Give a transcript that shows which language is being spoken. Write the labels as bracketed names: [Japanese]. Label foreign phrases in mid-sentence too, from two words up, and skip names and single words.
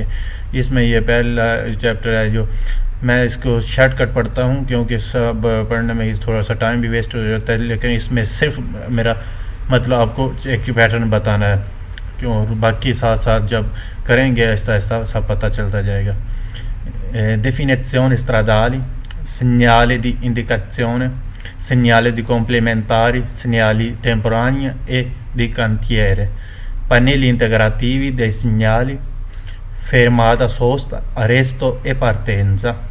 [Urdu] اس میں یہ پہلا چیپٹر ہے جو میں اس کو [English] short cut [Urdu] پڑھتا ہوں کیونکہ سب پڑھنے میں تھوڑا سا ٹائم بھی ویسٹ ہو جاتا ہے, لیکن اس میں صرف میرا مطلب آپ کو ایک پیٹرن بتانا ہے کیوں باقی ساتھ ساتھ جب کریں گے آہستہ آہستہ سب پتہ چلتا جائے گا. [Italian] Definizioni stradali, segnali di indicazione, segnali di complementari, segnali temporanei e di cantiere, pannelli integrativi dei segnali, fermata, sosta, arresto e partenza,